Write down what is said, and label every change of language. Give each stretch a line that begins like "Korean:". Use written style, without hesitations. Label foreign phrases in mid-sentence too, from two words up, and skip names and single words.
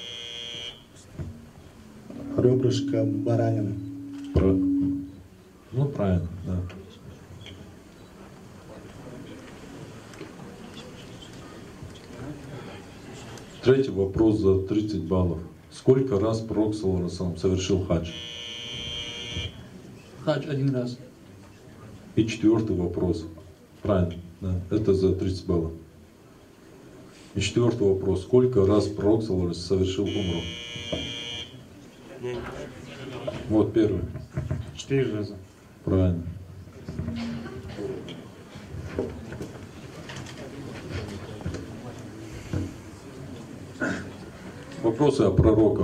Russian: Ребрышко баранины. Ну, правильно, да. Третий вопрос за 30 баллов. Сколько раз пророк
Arabic: صلى الله عليه وسلم
Russian: совершил хадж? Хадж 1 раз. И четвертый вопрос. Правильно, да. Это за 30 баллов. И четвертый вопрос. Сколько раз пророк
Arabic: صلى الله عليه وسلم
Russian: совершил умру? Вот первый. 4 раза. Правильно. Вопросы о пророках.